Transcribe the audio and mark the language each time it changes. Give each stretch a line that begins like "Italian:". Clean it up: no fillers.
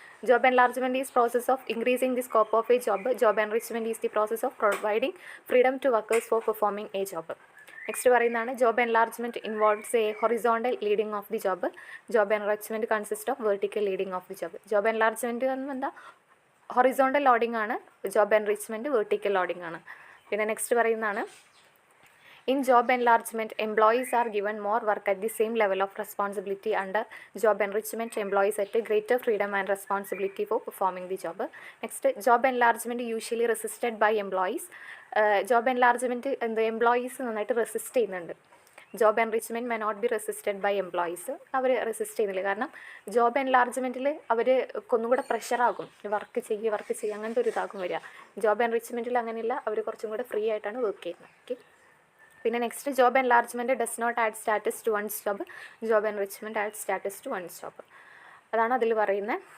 English: Job enlargement is process of increasing the scope of a job. Job enrichment is the process of providing freedom to workers for performing a job. Next
Malayalam: പറയുന്നതാണ്
English: Job enlargement involves a horizontal leading of the job. Job enrichment consist of vertical leading of the job. Job enlargement
Malayalam: എന്ന് എന്താ,
English: Horizontal loading ആണ്.
Malayalam: Job enrichment vertical loading ആണ്. പിന്നെ next പറയുന്നതാണ്
English: in job enlargement, employees are given more work at the same level of responsibility. Under job enrichment, employees get greater freedom and responsibility for performing the job. Next, job enlargement usually resisted by employees. Job enlargement the employees
Malayalam: നന്നായിട്ട് resist ചെയ്യുന്നുണ്ട്.
English: Job enrichment may not be resisted by employees.
Malayalam: Our resist ചെയ്യുന്നില്ല. കാരണം job എൻലാർജ്മെൻറ്റിൽ അവർ ഒന്നും കൂടെ പ്രഷറാകും, work ചെയ്യുക അങ്ങനത്തെ ഒരു ഇതാകും വരിക. ജോബ് എൻറിച്ച്മെൻറ്റിൽ അങ്ങനെയില്ല, അവർ കുറച്ചും കൂടെ ഫ്രീ ആയിട്ടാണ് വർക്ക് ചെയ്യുന്നത്. ഓക്കെ.
English: പിന്നെ next, job enlargement does not add status to one's job, job enrichment add status to one's job.
Malayalam: അതാണ് അതിൽ പറയുന്നത്.